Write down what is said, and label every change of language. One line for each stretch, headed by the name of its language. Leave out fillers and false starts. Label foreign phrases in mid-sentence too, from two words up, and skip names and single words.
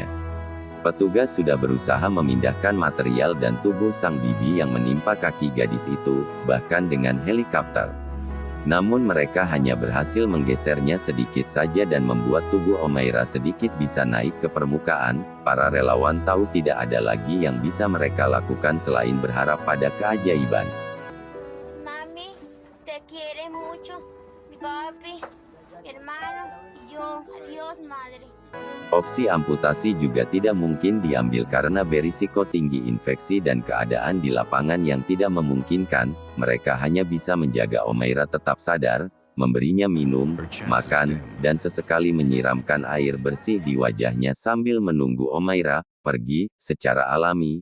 Indonesian: Petugas sudah berusaha memindahkan material dan tubuh sang bibi yang menimpa kaki gadis itu, bahkan dengan helikopter. Namun mereka hanya berhasil menggesernya sedikit saja dan membuat tubuh Omaira sedikit bisa naik ke permukaan. Para relawan tahu tidak ada lagi yang bisa mereka lakukan selain berharap pada keajaiban.
Spanish: Mami, te quiere mucho, mi papi, mi hermano, y yo. Adiós, madre.
Indonesian: Opsi amputasi juga tidak mungkin diambil karena berisiko tinggi infeksi dan keadaan di lapangan yang tidak memungkinkan. Mereka hanya bisa menjaga Omaira tetap sadar, memberinya minum, makan, dan sesekali menyiramkan air bersih di wajahnya sambil menunggu Omaira pergi secara alami.